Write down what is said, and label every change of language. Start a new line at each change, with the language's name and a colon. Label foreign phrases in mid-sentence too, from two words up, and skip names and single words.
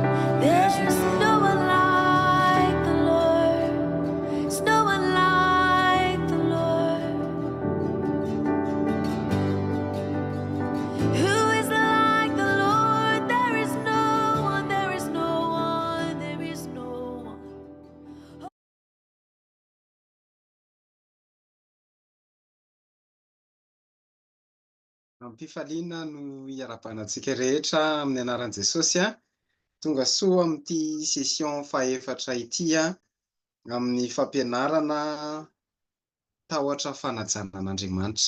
English: There's no one like the Lord. There's no one like the Lord. Who is like the Lord? There is no one, there is no one, there is no one.
Malagasy: Ampifaliana no iarabanantsika rehetra amin'ny anaran'i Jesosy tonga soa amin'ity session fahefatra ity amin'ny fampianarana tahotra fanajanan'Andriamanitra.